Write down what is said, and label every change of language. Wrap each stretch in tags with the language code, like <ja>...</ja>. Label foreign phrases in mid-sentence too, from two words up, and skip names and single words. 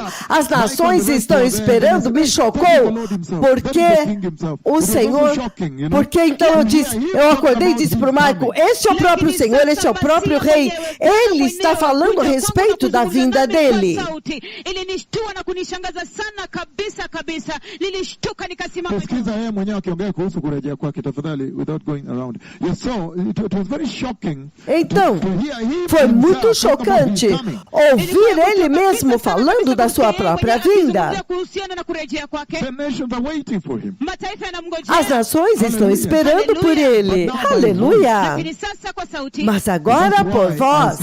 <pt>As nações estão esperando, me chocou, porque o Senhor, porque então eu acordei e disse para o Michael, este é o próprio Senhor, este é o próprio Rei, ele está falando a respeito da vinda dele.</pt> <sw>Pesquisa yeye mwenyewe akiongea kuhusu kurejea kwake tafadhali,</sw> <en>without going around. It was very shocking.</en> <pt>Então, foi muito chocante ouvir ele mesmo falando da sua própria vinda. As nações estão esperando por ele. Aleluia! Mas agora por vós.</pt>